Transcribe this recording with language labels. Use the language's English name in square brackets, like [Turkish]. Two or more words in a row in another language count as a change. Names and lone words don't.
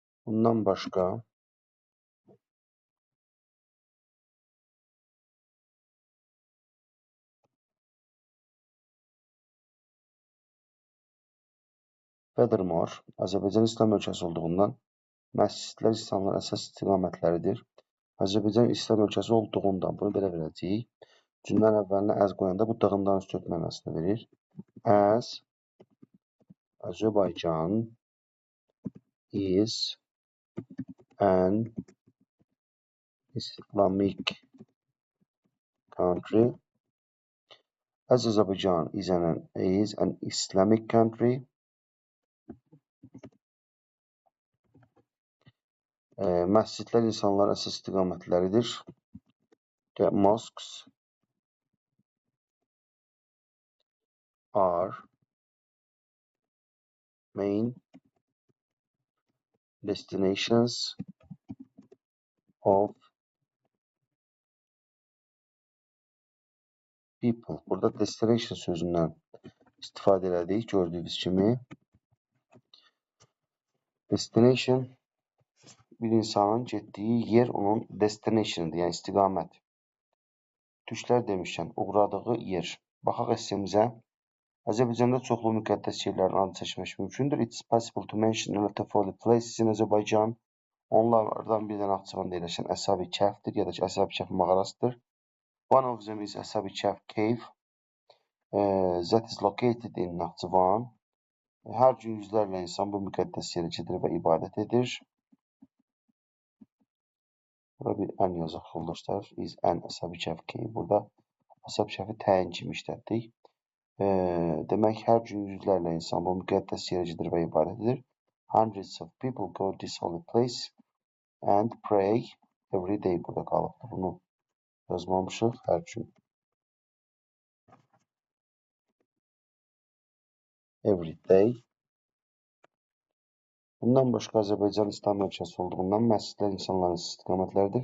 [Azerbaijani] Bundan başqa furthermore, Azərbaycan İslam ölkəsi olduğundan məscidlər İslamın əsas istiqamətləridir. Azərbaycan İslam ölkəsi olduğundan bunu belə verəcəyik. Cümlənin əvvəlinə as qoyanda bu dığından üstü mənasını verir. [English] As Azerbaijan is an Islamic country. As Azerbaijan is an Islamic country. [Azerbaijani] Məscidlər insanların əsas istiqamətləridir. [English] The mosques are main destinations of people. [Azerbaijani] Burada destination sözündən istifadə elədik, gördüyünüz kimi. Destination bir insanın getdiyi yer onun destination'ıdır, yəni istiqamət. Türklər demişkən, uğradığı yer. Baxaq essemizə. Azərbaycanda çoxlu müqəddəs yerlərin adı çəkmək mümkündür. [English] It's possible to mention a lot of holy places in Azerbaijan. [Azerbaijani] Onlardan bir dənə Naxçıvanda yerləşən Əsabi Kəfdir, ya da ki, Əsabi Kəf mağarasıdır. [English] One of them is Əsabi Kəf Cave. That is located in Naxçıvan. [Azerbaijani] Hər gün yüzlərlə insan bu müqəddəs yerə gedir və ibadət edir. Burada bir ən yazaq yoldaşlar. [English] Is an Əsabi Kəf Cave. [Azerbaijani] Burada Əsabi Kəfi təyin kimi işlətdik. Demək, hər gün yüzlərlə insan bu müqəddəs yerə gedir və ibadət edir. [English] Hundreds of people go to this holy place and pray every day. [Azerbaijani] Burada qalıbdır. Bunu yazmamışıq hər gün. [English] Every day. [Azerbaijani] Bundan başqa Azərbaycan İslam ölkəsi olduğundan məscidlər insanların istiqamətləridir.